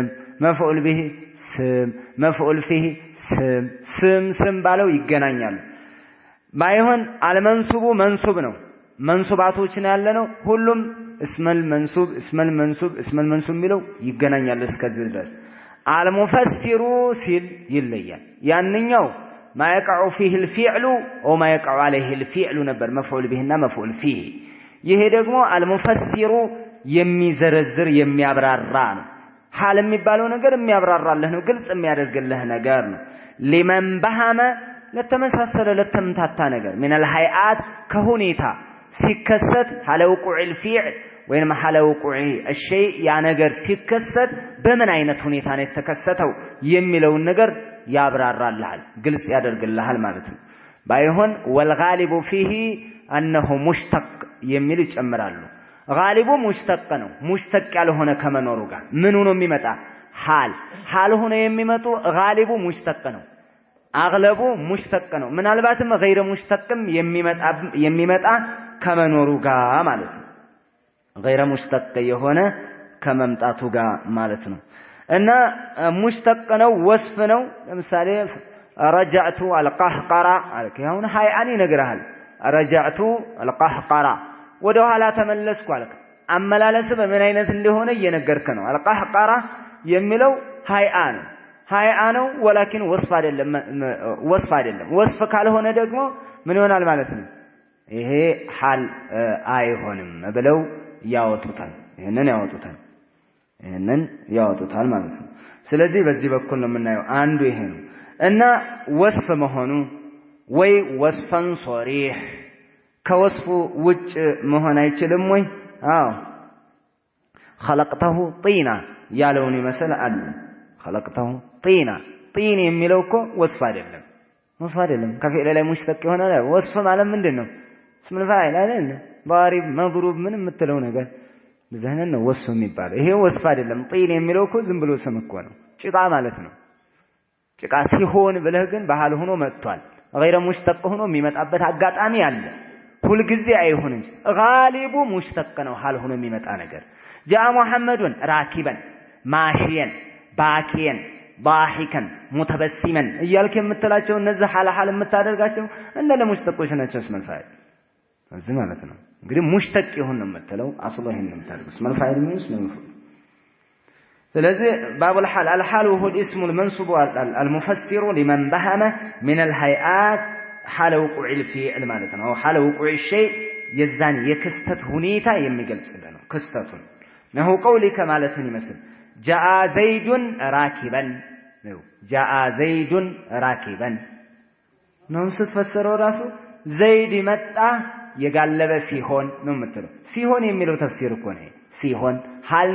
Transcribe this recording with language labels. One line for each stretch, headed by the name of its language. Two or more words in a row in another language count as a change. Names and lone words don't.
Arabic: مفعول به
Amharic: ስም
Arabic: مفعول فيه
Amharic: ስም ባለው ይገናኛሉ። ባይሆን
Arabic: المنصوب منصوب
Amharic: ነው። መንሱባቶች ነው ያለ ነው። ሁሉም
Arabic: اسم المنصوب
Amharic: የሚለው ይገናኛል እስከዚህ ድረስ። አልሙፈሲሩ ሲል ይለያል። ያንኛው
Arabic: ما يقع فيه الفعل وما يقع عليه الفعل
Amharic: ነበር
Arabic: مفعول به ومفعول فيه።
Amharic: ይሄ ደግሞ አልሙፈሲሩ የሚዘረዝር የሚያብራራ ነው። حال የሚባለው ነገር የሚያብራራልህ ነው ግልጽ የሚያደርግልህ ነገር ነው
Arabic: لمن بهم
Amharic: ለተመሳሰለ ለተምታታ ነገር
Arabic: من الهيئات
Amharic: ከሁኔታ ሲከሰት
Arabic: على وقوع الفعل
Amharic: ወይንም
Arabic: على وقوع الشيء
Amharic: ያ ነገር ሲከሰት በምን አይነት ሁኔታ ነው የተከሰተው የሚለውን ነገር ያብራራልሃል ግልጽ ያደርግልሃል ማለት ነው ባይሆን
Arabic: والغالب فيه انه مشتق
Amharic: የሚል ይጨምራሉ
Arabic: غالبو مشتق
Amharic: ነው مشتق ያልሆነ ከመኖሩ ጋር ምን ሆኖ የሚመጣ حال ሆኖ የሚመጡ
Arabic: غالبو مشتق
Amharic: ነው
Arabic: أغلبه مشتق
Amharic: ነው ምናልባትም
Arabic: غير مشتقም
Amharic: የሚመጣ ከመኖሩ ጋር ማለት ነው
Arabic: غير مشتق
Amharic: የሆነ ከመምጣቱ ጋር ማለት ነው እና ሙሽተቅ ነው ወስፍ ነው ለምሳሌ
Arabic: رجعت القهقرة
Amharic: አልከ አሁን ሃይአኒ ነግረሃል
Arabic: رجعت القهقرة
Amharic: ወደ ኋላ ተመለስኩ አልከ አመላለስ በምን አይነት እንደሆነ እየነገርክ ነው القهقرة የሚለው ሃይአ ነው
Arabic: ولكن وصف
Amharic: አይደለም ወስፍ ካልሆነ ደግሞ ምን ይሆናል ማለት ነው ይሄ ሐል አይሆንም ብለው ያወጡታል ይሄንን ያወጡታል ማለት ነው ስለዚህ በዚህ በኩል ነው የምናየው አንዱ ይሄ ነው እና ወስፍ መሆኑ ወይ
Arabic: وصفا صريحا
Amharic: ከወስፉ ውጭ መሆን አይችልም ወይ አዎ
Arabic: خلقته طينا
Amharic: ያለውን ይመስል አለ
Arabic: خلقته طينا طين
Amharic: የሚለው እኮ ወስፍ አይደለም ከፊል ላይ ሙሽተቅ ይሆናል ወስፍ ማለት ምንድነው
Arabic: اسم الفاعل
Amharic: አይደል
Arabic: ضارب مضروب
Amharic: ምን የምትለው ነገር በዘህነን ነው ወስፍ የሚባለው ይሄ ወስፍ አይደለም طين የሚለው እኮ ዝም ብሎ ስም እኮ ነው ጭቃ ማለት ነው ጭቃ ሲሆን ብለህ ግን ባህል ሆኖ መጥቷል
Arabic: غير مشتق
Amharic: ሆኖ የሚመጣበት አጋጣሚ አለ ሁሉ ጊዜ አይሆን እንጂ
Arabic: غالب مشتق
Amharic: ነው ሐል ሆኖ የሚመጣ ነገር
Arabic: جاء محمد راكبا ماشيا باكيا ضاحكا متبسما
Amharic: እያልክ የምትላቸው እነዚህ ሐል የምታደርጋቸው እንደ ለሙሽተቆች ናቸው
Arabic: اسم الفاعل
Amharic: እዚህ ማለት ነው እንግዲህ ሙሽተቅ ይሁን ነው የምትለው አስሎ ይሄን ነው የምታደርገው
Arabic: اسم الفاعل
Amharic: ምን ነው
Arabic: ስለዚህ باب الحال الحال هو الاسم المنصوب المفسر لمن بهم من الهيئات حال وقوع الفعل
Amharic: ማለት ነው
Arabic: حال وقوع الشيء
Amharic: የዛን የክስተት ሁኔታ የሚገልጽልን ነው ክስተቱን ነው
Arabic: قولك
Amharic: ማለትን ይመስል
Arabic: جاء زيد راكبا جاء زيد راكبا
Amharic: ነው ስትፈስረው ራሱ ዘይድ መጣ የጋለበ ሲሆን ነው የምትለው ሲሆን የሚለው ተፍሲር እኮ ነው ሲሆን ሐል ነው